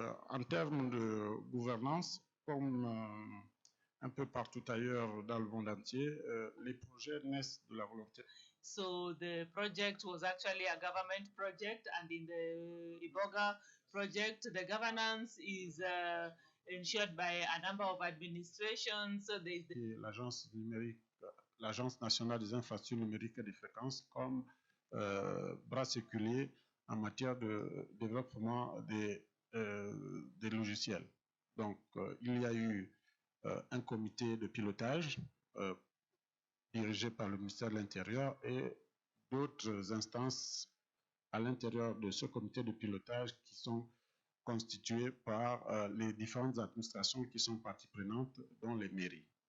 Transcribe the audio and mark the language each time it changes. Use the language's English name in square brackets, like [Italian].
[French] En termes de gouvernance, comme un peu partout ailleurs dans le monde entier, les projets naissent de la volonté. [English] So the project was actually a government project, and in the IBOGA project, the governance is ensured by a number of administrations. [French] L'agence numérique, l'Agence nationale des infrastructures numériques et des fréquences, comme bras séculier en matière de développement des logiciels. Donc, il y a eu un comité de pilotage dirigé par le ministère de l'Intérieur et d'autres instances à l'intérieur de ce comité de pilotage qui sont constituées par les différentes administrations qui sont parties prenantes, dont les mairies.